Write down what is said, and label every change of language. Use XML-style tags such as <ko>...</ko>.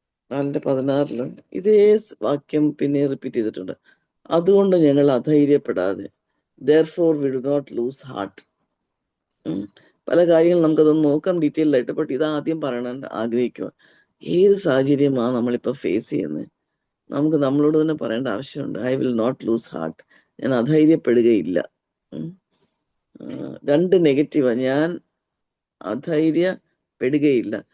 <ml>4:16 ഇതേ വാക്യം പിന്നെ റിപ്പീറ്റ് ചെയ്തിട്ടുണ്ട്. അതുകൊണ്ട് ഞങ്ങൾ അധൈര്യപ്പെടാതെ,</ml> <en>therefore we do not lose heart.</en> <ml>പല കാര്യങ്ങളും നമുക്കതൊന്ന് നോക്കാം ഡീറ്റെയിൽഡ് ആയിട്ട്. ബട്ട് ഇതാദ്യം പറയണം ആഗ്രഹിക്കുക. ഏത് സാഹചര്യമാണ് നമ്മളിപ്പോൾ ഫേസ് ചെയ്യുന്നത്, നമുക്ക് നമ്മളോട് തന്നെ പറയേണ്ട ആവശ്യമുണ്ട്.</ml> <en>I will not lose heart.</en> <ml>ഞാൻ അധൈര്യപ്പെടുകയില്ല. 2 നെഗറ്റീവാ. ഞാൻ അധൈര്യപ്പെടുകയില്ല.</ml>